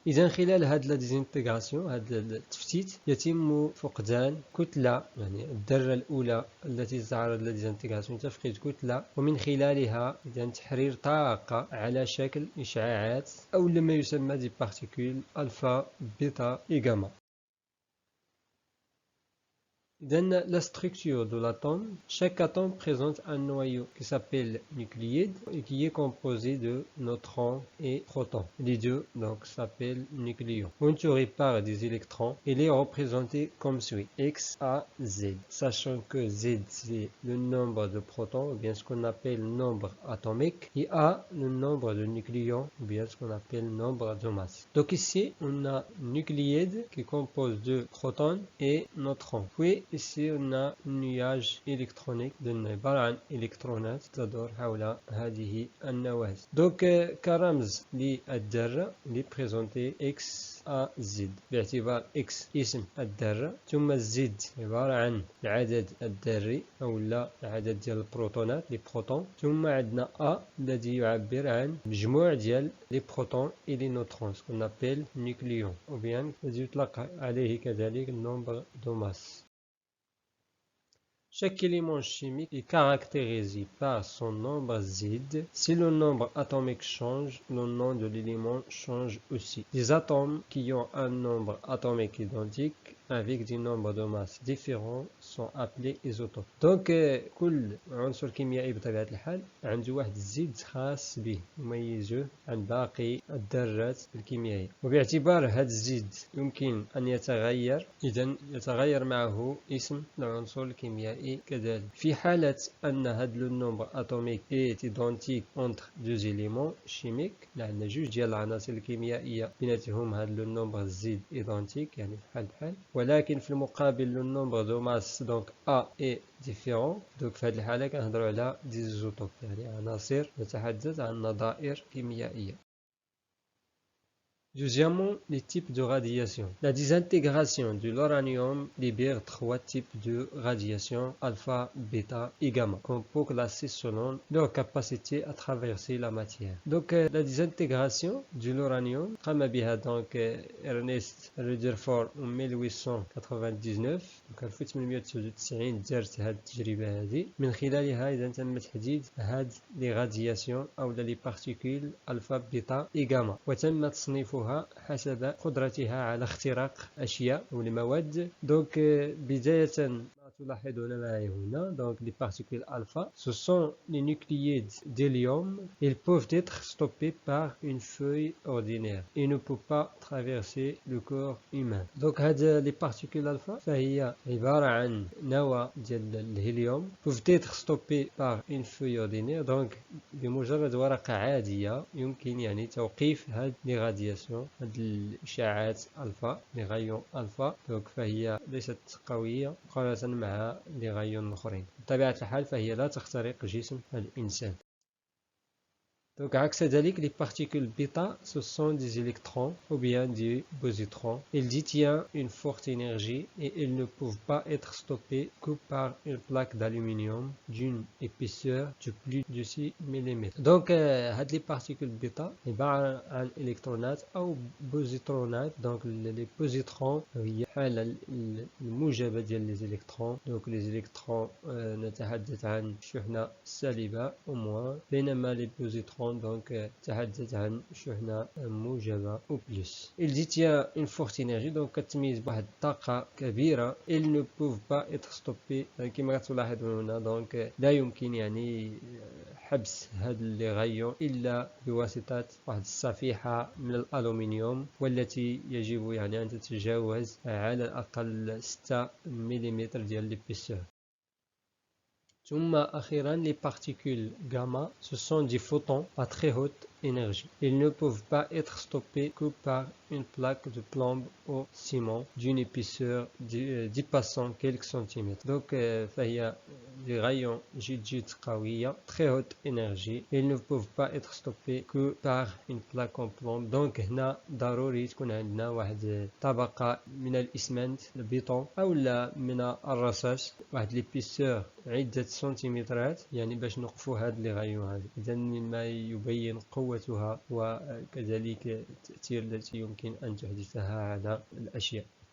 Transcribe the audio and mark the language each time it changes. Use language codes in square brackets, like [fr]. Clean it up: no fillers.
[ar] إذا خلال هذه لا ديزانتيغراسيون، هذا التفتيت، يتم فقدان كتلة، يعني الذرة الأولى التي تتعرض للديزانتيغراسيون تفقد كتلة، ومن خلالها إذا تحرير طاقة على شكل إشعاعات أو لما يسمى دي بارتيكول ألفا بيتا إي غاما. [fr] Dans la structure de l'atome, chaque atome présente un noyau qui s'appelle nucléide et qui est composé de neutrons et protons. Les deux donc s'appellent nucléons. Entouré par des électrons, il est représenté comme suit: X, A, Z. Sachant que Z c'est le nombre de protons, ou bien ce qu'on appelle nombre atomique, et A le nombre de nucléons, ou bien ce qu'on appelle nombre de masse. Donc ici on a nucléide qui compose de protons et neutrons. Puis ici on a un nuage électronique [ar] عبارة عن إلكترونات تدور حول هذه النواة. Donc كرمز للذرة اللي بريزونتي X A Z باعتبار X اسم الذرة، ثم الزد عبارة عن العدد الذري أو لا العدد ديال البروتونات لي بروتون، ثم عندنا A الذي يعبر عن مجموع ديال لي بروتون [fr] et les neutrons ce qu'on appelle nucléon ou bien [ar] الذي يطلق عليه كذلك [fr] nombre de masse. Chaque élément chimique est caractérisé par son nombre Z. Si le nombre atomique change, le nom de l'élément change aussi. Les atomes qui ont un nombre atomique identique avec des nombres de masse différents sont appelés isotopes. [ar] Donc كل عنصر كيميائي بطبيعة الحال عنده واحد الزيد خاص به يميزه عن باقي الذرات الكيميائية، وباعتبار هذا الزيد يمكن أن يتغير، إذا يتغير معه اسم العنصر الكيميائي كذلك. في حالة أن هذا النمبر [fr] atomique est identique entre deux éléments chimiques، [ar] عندنا جوج ديال العناصر الكيميائية بيناتهم هذا النمبر زيد identique يعني بحال بحال، ولكن في المقابل النمبر دو ماس دونك [fr] A est différent. [ar] donc في هذه الحالة كنهضروا على ديزوتوب يعني عناصر نتحدث عن نظائر كيميائية. [fr] Deuxièmement, les types de radiation. La désintégration de l'uranium libère trois types de radiation, alpha, bêta et gamma, qu'on peut classer selon leur capacité à traverser la matière. Donc, la désintégration de l'uranium, [ar] قام بها [fr] donc Ernest Rutherford en 1899. [ar] donc 1899 دارت هذه التجربة هذه، من خلالها إذا تم تحديد هذه لي رادياسيون أو لي بارتيكول ألفا بيتا إي غاما، وتم تصنيفها حسب قدرتها على اختراق أشياء أو المواد. [fr] donc [ar] بداية تلاحظون معي هنا [fr] donc les particules alpha, ce sont les nucléides d'hélium. Ils peuvent être stoppés par une feuille ordinaire et ne peuvent pas traverser le corps humain. donc [ar] هذا [fr] les particules alpha [ar] فهي عبارة عن نواة ديال الهيليوم [fr] peuvent être stoppés par une feuille ordinaire. [ar] donc بمجرد ورقة عادية يمكن يعني توقيف هذه [fr] les radiations، [ar] هذه الإشعاعات [fr] alpha les rayons alpha. [ar] donc فهي ليست قوية مقارنة مع لي غايون الآخرين. بطبيعة الحال فهي لا تخترق جسم الإنسان. [fr] donc [ar] عكس ذلك [fr] les particules bêta, ce sont des électrons ou bien des positrons. Ils détiennent une forte énergie et ils ne peuvent pas être stoppés que par une plaque d'aluminium d'une épaisseur de plus de 6 mm. [ar] donc هاد [fr] les particules bêta [ar] عبارة عن إلكترونات أو بوزيترونات. donc [fr] les positrons [ar] هي حالة الموجبة ديال [fr] les électrons. [ar] donc [fr] les électrons [ar] نتحدث عن شحنة سالبة أو موان، بينما [fr] les positrons donc [ar] تحدث عن شحنة موجبة أو بلس. [fr] il détient une forte énergie donc [ar] كتميز بواحد الطاقة كبيرة. [fr] ils ne peuvent pas être stoppés [ar] كما تلاحظون هنا. donc لا يمكن يعني حبس هاد لي غايون إلا بواسطة واحد الصفيحة من الألومنيوم، والتي يجب يعني أن تتجاوز على الأقل 6 ملم ديال l'épaisseur. ثم أخيرا [fr] les particules gamma, ce sont des photons à très haute énergie. Ils ne peuvent pas être stoppés que par une plaque de plomb au ciment d'une épaisseur dépassant quelques centimètres. donc [ar] فهي [fr] des rayons [ar] جد قوية [fr] très haute énergie. Ils ne peuvent pas être stoppés que par une plaque en plomb. [ar] donc هنا ضروري تكون عندنا واحد طبقة من الإسمنت البيطون أو لا من الرصاص واحد l'épaisseur عدة سنتيمترات يعني باش نوقفوا هاد لي غايون هذه. إذا مما يبين قوتها وكذلك التأثير التي يمكن أن تحدثها على الأشياء.